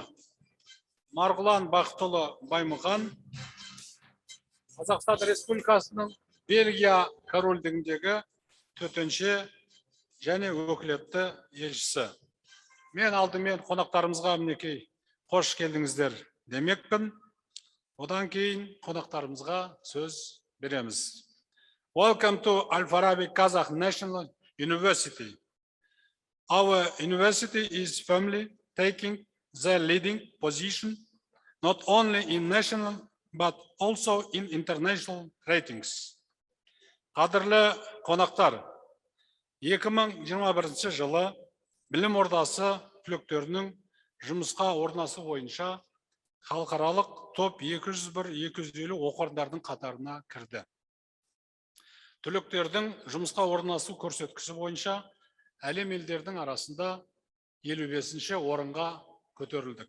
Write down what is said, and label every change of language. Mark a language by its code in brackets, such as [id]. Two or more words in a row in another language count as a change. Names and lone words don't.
[kk] Марғұлан Бақытұлы Баймұхан, Қазақстан Республикасының Бельгия корольдігіндегі төтенше және өкілетті елшісі. Мен алдымен қонақтарымызға мінекей қош келдіңіздер демекпін. Одан кейін қонақтарымызға сөз береміз. [en] Welcome to Al-Farabi Kazakh National University. Our university is firmly taking the leading position not only in national but also in international ratings. [kk] Қадірлі қонақтар, 2021 жылы білім ордасы түлектерінің жұмысқа орнасу бойынша халықаралық топ 201-250 оқу орындарының қатарына кірді. Түлектердің жұмысқа орнасу көрсеткіші бойынша әлем елдердің арасында 55-ші орынға көтерілдік.